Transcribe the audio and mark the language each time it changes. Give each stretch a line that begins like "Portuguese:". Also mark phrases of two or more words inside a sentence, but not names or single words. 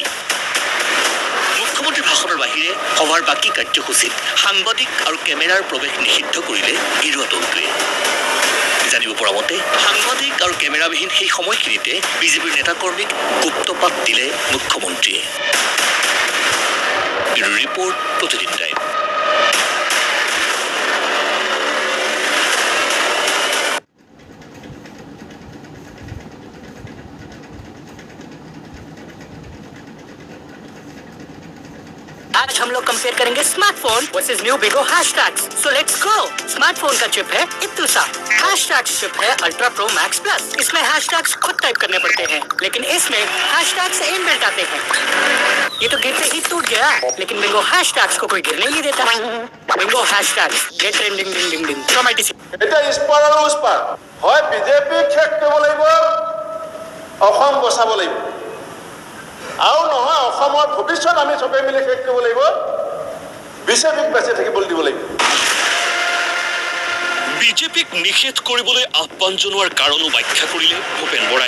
Assamese: মুখ্যমন্ত্ৰীৰ ভাষণৰ বাহিৰে সভাৰ বাকী কাৰ্যসূচীত সাংবাদিক আৰু কেমেৰাৰ প্ৰৱেশ নিষিদ্ধ কৰিলে গেৰুৱা দলটোৱে। জানিব পৰা মতে সাংবাদিক আৰু কেমেৰাবিহীন সেই সময়খিনিতে বিজেপিৰ নেতাকৰ্মীক গুপ্তপাত দিলে মুখ্যমন্ত্ৰীয়ে। ৰিপৰ্ট প্ৰতিদিন টাইম।
Hindi: आज हम लोग कंपेयर करेंगे स्मार्टफोन वर्सेस न्यू बिगो हैशटैग्स।
English: so let's go.
Hindi: स्मार्टफोन का चिप है इत्तुसा, हैशटैग्स चिप है
English: ultra pro max plus.
Hindi: इसमें हैशटैग्स खुद टाइप करने पड़ते हैं, लेकिन इसमें हैशटैग्स इनबिल्ट आते हैं। ये तो गिरते ही टूट गया, लेकिन बिंगो हैशटैग्स को कोई गिरने नहीं देता।
English: बिंगो हैशटैग्स get trending ding ding ding. टोमेटिसी
Assamese: এটা ইস্পাৰ আৰু উস্পাৰ হয়। বিজেপিক শেষ কৰিব লাগিব, অসম বচাব লাগিব, আৰু নহয় অসমৰ ভৱিষ্যত আমি চবেই মিলি শেষ কৰিব লাগিব। বিজেপিক বেছি থাকিবলৈ দিব লাগিব। বিজেপিক নিষেধ কৰিবলৈ আহ্বান জনোৱাৰ কাৰণো ব্যাখ্যা কৰিলে ভূপেন বৰাই।